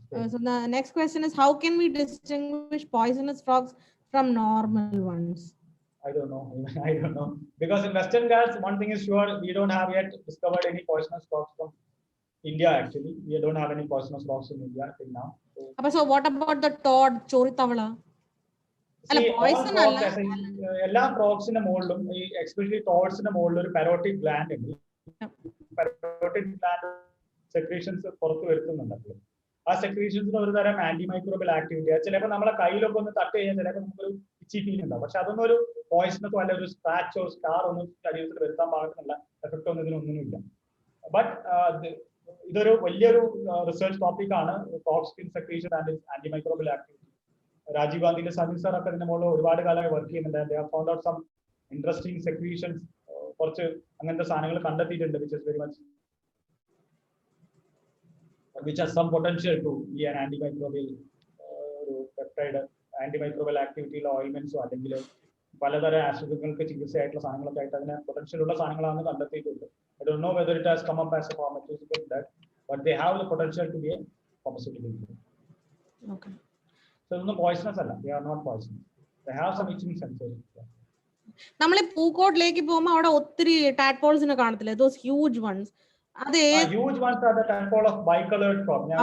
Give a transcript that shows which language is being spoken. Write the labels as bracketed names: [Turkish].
[English] So the next question is, how can we distinguish poisonous frogs from normal ones? I don't know. Because in Western Ghats, one thing is sure, we don't have yet discovered any poisonous frogs from India. Actually, we don't have any poisonous frogs in India till now. So what about the Todd, Choritavla? [Malayalam] Poison എല്ലാ ഫ്രോഗ്സിന്റെ മുകളിലും, especially ടോഡ്സിന്റെ മുകളിൽ ഒരു പാരോട്ടിക് gland ഉണ്ട്. പാരോട്ടിക് gland secretions പുറത്തു വരുത്തുന്നുണ്ട്. ആ സെക്രീഷൻസിന് ഒരു തരം ആന്റി മൈക്രോബിയൽ ആക്ടിവിറ്റി. ചിലപ്പോൾ നമ്മളെ കയ്യിലൊക്കെ ഒന്ന് തട്ട് കഴിഞ്ഞാൽ ചിലപ്പോൾ നമുക്കൊരു ഇച്ചി ഫീൽ ഉണ്ടാവും. പക്ഷെ അതൊന്നും ഒരു പോയിസണസോ അല്ല ഒരു സ്ക്രാച്ചോ സ്കാർ ഒന്നും ശരീരത്തിൽ വരുത്താൻ പാകത്തിനുള്ള എഫക്റ്റ് ഒന്നും ഇതിനൊന്നുമില്ല. ബട്ട് ഇതൊരു വലിയൊരു റിസർച്ച് ടോപ്പിക് ആണ്, frog skin secretion and anti microbial activity. Rajeev ഗാന്ധിന്റെ Sajeev sir ഒക്കെ ഇതിന്റെ മുകളിൽ ഒരുപാട് കാലമായി വർക്ക് ചെയ്യുന്നുണ്ട്. [English] They have found out some interesting secretions, [Malayalam] കുറച്ച് അങ്ങനത്തെ സാധനങ്ങൾ കണ്ടെത്തിയിട്ടുണ്ട്, [English] which has some potential to be an antimicrobial peptide, antimicrobial activity [Malayalam] ഓയിൽമെന്റ്സോ അല്ലെങ്കിൽ പലതരം ആശുപത്രികൾക്ക് ചികിത്സയായിട്ടുള്ള സാധനങ്ങളൊക്കെ ആയിട്ട് അതിന് പൊട്ടൻഷ്യൽ ഉള്ള സാധനങ്ങളാണ് കണ്ടെത്തിയിട്ടുണ്ട്. [English] I don't know whether it has come up as a pharmaceutical drug, but they have the potential to be a pharmaceutical drug. Okay. So no poisonous alla, they are not poisonous. They have some itching sensors. [Malayalam] നമ്മൾ പൂക്കോട്ടിലേക്ക് പോകുമ്പോൾ അവിടെ ഒത്തിരി ടാഡ്പോൾസിനെ കാണത്തില്ലേ, [English] those huge ones? Huge ones are the tadpole of bicolored frog.